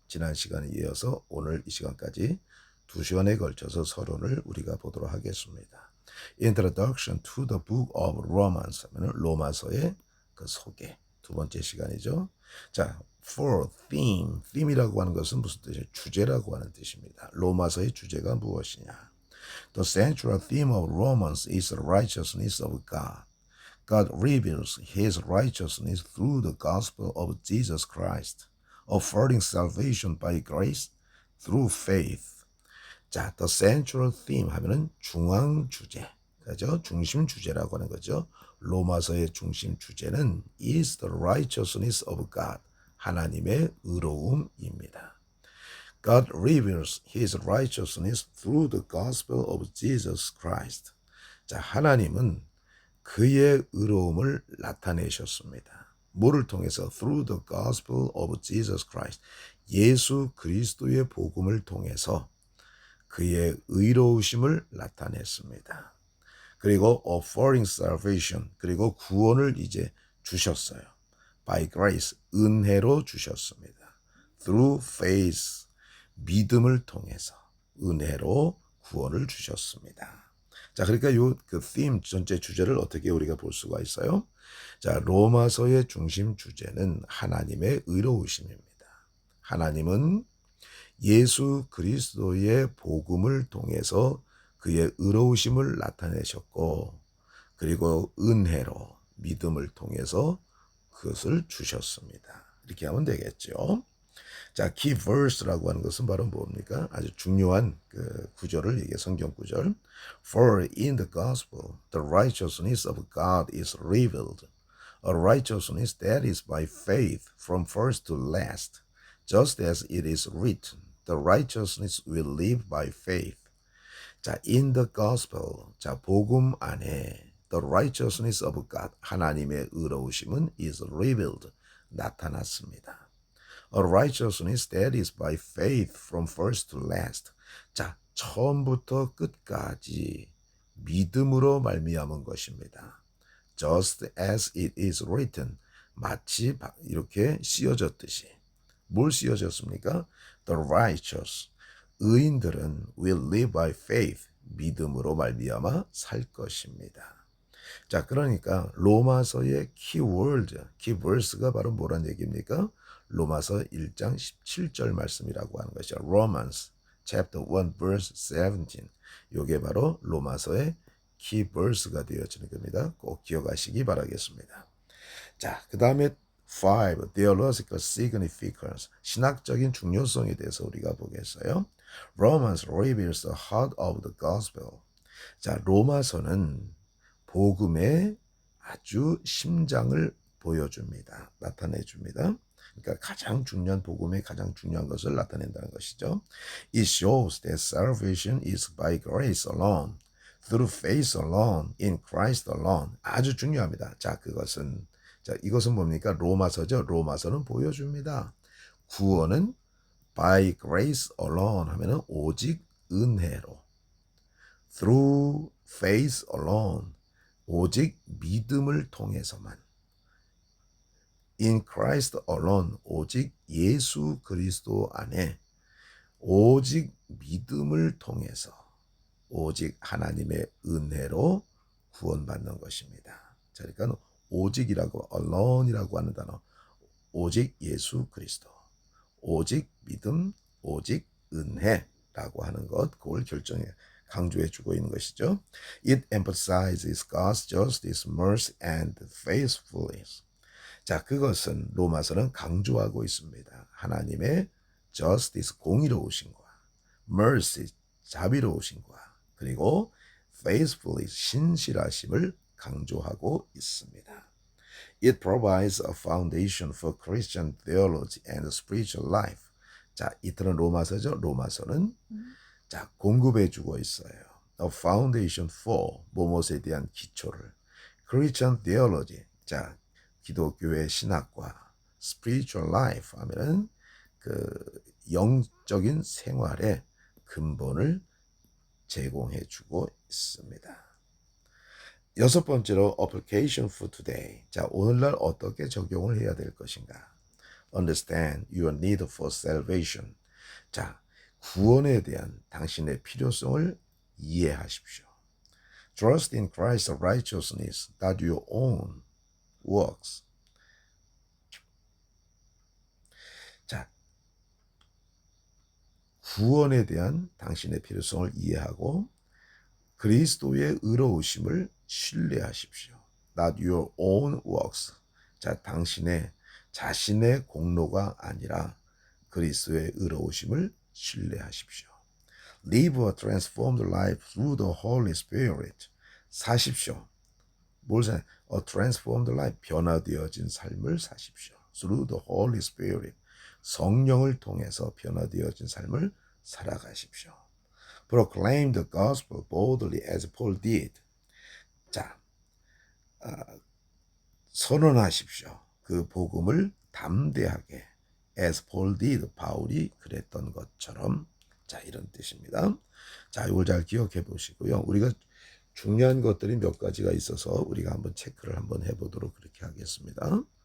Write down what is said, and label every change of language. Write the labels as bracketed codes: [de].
[ko] 지난 시간에 이어서 오늘 이 시간까지 2시간에 걸쳐서 서론을 우리가 보도록 하겠습니다. [en] Introduction to the Book of Romans [ko] 하면 로마서의 그 소개, 두 번째 시간이죠. 자, [en] for theme [ko] 이라고 하는 것은 무슨 뜻이에요? 주제라고 하는 뜻입니다. 로마서의 주제가 무엇이냐? [en] The central theme of Romans is the righteousness of God. God reveals His righteousness through the gospel of Jesus Christ, affording salvation by grace through faith. [ko] 자, [en] the central theme [ko] 하면은 중앙 주제, 그죠? 중심 주제라고 하는 거죠. 로마서의 중심 주제는 [en] is the righteousness of God. [ko] 하나님의 의로움입니다. [en] God reveals His righteousness through the gospel of Jesus Christ. [ko] 자, 하나님은 그의 의로움을 나타내셨습니다. 뭐를 통해서? [en] Through the gospel of Jesus Christ. [ko] 예수 그리스도의 복음을 통해서 그의 의로우심을 나타냈습니다. 그리고 [en] affording salvation, [ko] 그리고 구원을 이제 주셨어요. [en] By grace, [ko] 은혜로 주셨습니다. [en] Through faith, [ko] 믿음을 통해서 은혜로 구원을 주셨습니다. 자, 그러니까 그 theme 전체 주제를 어떻게 우리가 볼 수가 있어요? 자, 로마서의 중심 주제는 하나님의 의로우심입니다. 하나님은 예수 그리스도의 복음을 통해서 그의 의로우심을 나타내셨고, 그리고 은혜로 믿음을 통해서 그것을 주셨습니다. 이렇게 하면 되겠죠. 자, key verse라고 하는 것은 바로 뭡니까? 아주 중요한 그 구절을 이게 성경 구절. [en] For in the gospel the righteousness of God is revealed, a righteousness that is by faith from first to last, just as it is written, the righteousness will live by faith. 자, in the gospel, [ko] 자, 복음 안에 [en] the righteousness of God, [ko] 하나님의 의로우심은 [en] is revealed, [ko] 나타났습니다. [en] A righteousness that is by faith from first to last. [ko] 자, 처음부터 끝까지 믿음으로 말미암은 것입니다. [en] Just as it is written, [ko] 마치 이렇게 씌어졌듯이. 뭘 씌어졌습니까? [en] The righteous, [ko] 의인들은 [en] will live by faith, [ko] 믿음으로 말미암아 살 것입니다. 자, 그러니까 로마서의 키워드, 키버스가 바로 뭐란 얘기입니까? 로마서 1장 17절 말씀이라고 하는 것이죠. [en] Romans chapter 1 verse 17. [ko] 이게 바로 로마서의 키버스가 되어지는 겁니다. 꼭 기억하시기 바라겠습니다. 자, 그 다음에 5. [en] Theological significance. [ko] 신학적인 중요성에 대해서 우리가 보겠어요. [en] Romans reveals the heart of the gospel. [ko] 자, 로마서는 복음의 아주 심장을 보여줍니다. 나타내줍니다. 그러니까 가장 중요한 복음의 가장 중요한 것을 나타낸다는 것이죠. [en] It shows that salvation is by grace alone, through faith alone, in Christ alone. [ko] 아주 중요합니다. 자, 이것은 뭡니까? 로마서죠. 로마서는 보여줍니다. 구원은 [en] by grace alone [ko] 하면은 오직 은혜로, [en] through faith alone, [ko] 오직 믿음을 통해서만, [en] in Christ alone, [ko] 오직 예수 그리스도 안에, 오직 믿음을 통해서, 오직 하나님의 은혜로 구원받는 것입니다. 자, 그러니까 오직이라고, alone이라고 하는 단어, 오직 예수 그리스도, 오직 믿음, 오직 은혜라고 하는 것, 그걸 강조해주고 있는 것이죠. [en] It emphasizes God's justice, mercy, and faithfulness. [ko] 자, 그것은 로마서는 강조하고 있습니다. 하나님의 justice, 공의로우심과, mercy, 자비로우심과, 그리고 faithfulness, 신실하심을 강조하고 있습니다. [en] It provides a foundation for Christian theology and spiritual life. [ko] 자, 이틀은 로마서죠. 로마서는 자, 공급해주고 있어요. [en] A foundation for, [ko] 무엇에 대한 기초를. [en] Christian theology, [ko] 자, 기독교의 신학과 [en] spiritual life [ko] 하면은 그 영적인 생활의 근본을 제공해 주고 있습니다. 여섯 번째로 [en] application for today. [ko] 자, 오늘날 어떻게 적용을 해야 될 것인가? [en] Understand your need for salvation. [ko] 자, 구원에 대한 당신의 필요성을 이해하십시오. [en] Trust in Christ's righteousness, not your own works. [ko] 자, 구원에 대한 당신의 필요성을 이해하고 그리스도의 의로우심을 신뢰하십시오. [en] Not your own works. [ko] 자, 당신의 자신의 공로가 아니라 그리스도의 의로우심을 신뢰하십시오. [en] Live a transformed life through the Holy Spirit. [ko] 사십시오. 뭘 사? [en] A transformed life. [ko] 변화되어진 삶을 사십시오. [en] Through the Holy Spirit. [ko] 성령을 통해서 변화되어진 삶을 살아가십시오. [en] Proclaim the gospel boldly as Paul did. [ko] 자, 선언하십시오. 그 복음을 담대하게 [en] as Paul did. [ko] 바울이 그랬던 것처럼. 자, 이런 뜻입니다. 자, 이걸 잘 기억해 보시고요. 우리가 중요한 것들이 몇 가지가 있어서 우리가 한번 체크를 한번 해보도록 그렇게 하겠습니다.